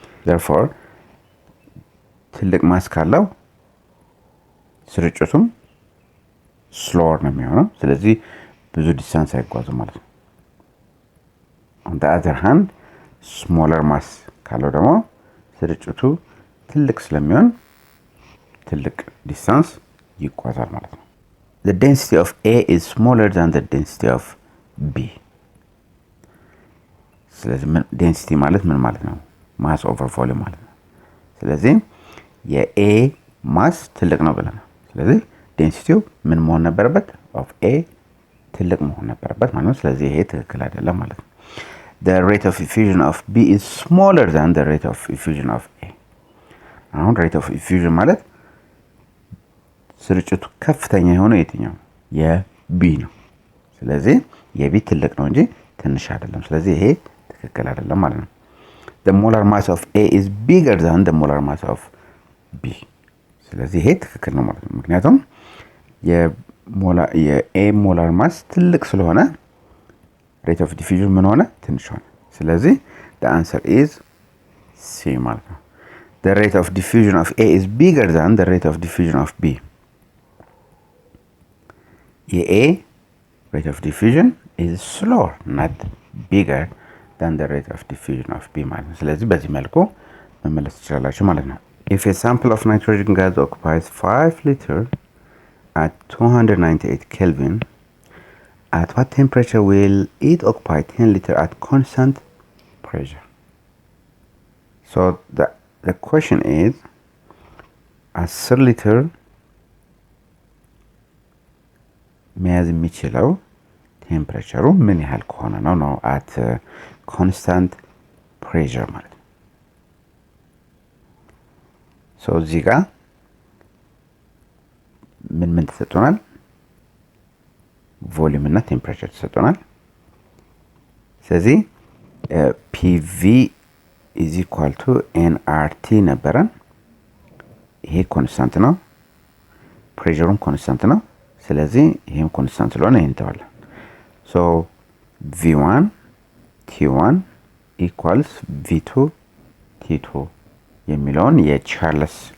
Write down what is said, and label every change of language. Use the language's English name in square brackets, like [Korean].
[English] therefore [Amharic] ትልቅ ማስ ካለው ስርጭቱም [English] slower [Amharic] ነው የሚሆነው። ስለዚህ ብዙ ዲስታንስ አይጓዝም ማለት ነው። [English] on the other hand smaller mass [Amharic] ካለው ደግሞ ስርጭቱ ትልቅ ስለሚሆን ትልቅ ዲስታንስ ይጓዛል ማለት ነው። [English] the density of A is smaller than the density of B. [Amharic] ስለዚህ ዴንሲቲ ማለት ምን ማለት ነው? ማስ ኦቨር ቮሊዩም ማለት ነው። ስለዚህ የኤ ማስ ትልቅ ነው ብለናል። ስለዚህ ዴንሲቲው ምን መሆን ነበረበት? ኦፍ ኤ ትልቅ መሆን ነበረበት ማለት ነው። ስለዚህ ይሄ ትክክል አይደለም ማለት ነው። [English] the rate of diffusion of B is smaller than the rate of diffusion of A. [Amharic] አሁን [English] rate of diffusion [Amharic] ማለት ስርጭቱ ከፍተኛ የሆነው የትኛው? የቢ ነው። ስለዚህ የቢ ትልቅ ነው እንጂ ትንሽ አይደለም። ስለዚህ ይሄ ትክክል አይደለም ማለት ነው። [English] the molar mass of A is bigger than the molar mass of B. [Amharic] ስለዚህ ይሄ ትክክል ነው ማለት ነው። ምክንያቱም የኤ ሞላር ማስ ትልቅ ስለሆነ [English] rate of diffusion [Amharic] ምን ሆነ? ትንሽ ሆነ። ስለዚህ [English] the answer is C [Amharic] ማለት ነው። [English] the rate of diffusion of A is bigger than the rate of diffusion of B. የኤ rate of diffusion is slower, not bigger than the rate of diffusion of B [Amharic] ማለት ነው። ስለዚህ በዚህ መልኩ መመለስ ትችላላችሁ ማለት ነው። [English] if a sample of nitrogen gas occupies 5 liters at 298 Kelvin, at what temperature will it occupy 10 liters at constant pressure? So the question is [Amharic] 10 ሊትር መያዝ የሚችለው ቴምፕሬቸሩ ምን ያህል ከሆነ ነው [English] at constant pressure [Amharic] ማለት ነው። [English] so [Amharic] እዚህ ጋር ምን ተሰጥቶናል? ቮሊዩም እና ቴምፕሬቸር ተሰጥቶናል። ስለዚህ [English] PV is equal to nRT [Amharic] ነበረን። ይሄ ኮንስታንት ነው። ፕሬሸሩም ኮንስታንት ነው። ስለዚህ ይሄም ኮንስታንት ስለሆነ ይሄን ተዋለን። [English] so V1 T1 equals V2 T2 [Amharic] የሚለውን የቻርልስ